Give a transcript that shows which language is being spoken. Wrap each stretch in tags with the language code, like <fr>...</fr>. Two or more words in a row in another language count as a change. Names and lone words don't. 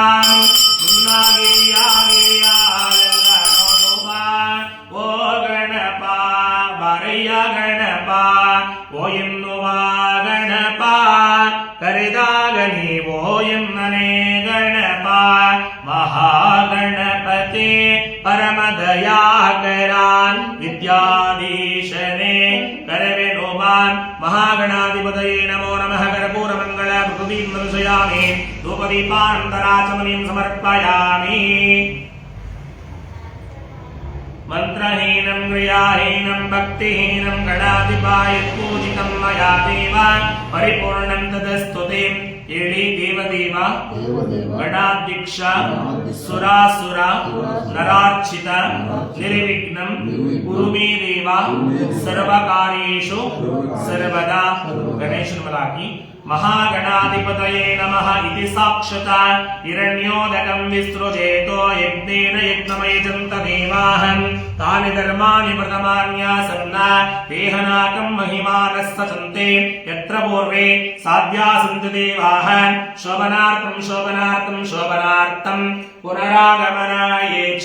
<kn>ಓ ಗಣಪ ಬರೆಯ ಗಣಪ ಓ ಎನ್ನುವ ಗಣಪ ಕರೆದಾಗ ನೀವೋ ಎನ್ನನೆ ಗಣಪ</kn> <sa>ಮಹಾಗಣಪತಿ ಪರಮದಯಾಕರಾನ್ ವಿದ್ಯಾಧೀಶನೇ ಕರವೆನುಮಾನ್ ಮಹಾಗಣಾಧಿಪತಯೇ ನಮೋ ನಮಃ। ಕರ್ಪೂರ ಮಂಗಳ ಕೃತೀಂ ದರ್ಶಯಾಮಿ ಧೂಪದೀಪಾನಂತರಾಚಮನೀಂ ಸಮರ್ಪಯಾಮಿ। ಮಂತ್ರಹೀನಂ ಕ್ರಿಯಾಹೀನಂ ಭಕ್ತಿಹೀನಂ ಗಣಾಧಿಪಾಯ ಪೂಜಿತಂ ಮಯಾ ದೇವ ಪರಿಪೂರ್ಣಂ ತದಸ್ತುತೆ। ಹೇಳಿ ದೇವದೇವ ಗಣಾಧ್ಯಕ್ಷ ಸುರಾಸುರ ನರಾರ್ಚಿತ ನಿರ್ವಿಘ್ನಂ ಕುರು ಮೇ ದೇವ ಸರ್ವಕಾರ್ಯೇಷು ಸರ್ವದಾ।</sa> <kn>ಗಣೇಶನ ಮಲಾಕಿ</kn> <sa>महागणाधिपतये नमः इति साक्षात् हिरण्योदकं विसृजेतो यज्ञेन यज्ञमयजन्त देवाः तानि धर्माणि प्रथमान्यासन्न देहनाकं महिमानः सचन्ते यत्र पूर्वे साध्यासन्ति देवाः शोभनार्थं शोभनार्थं शोभनार्थं पुनरागमनाय च।</sa>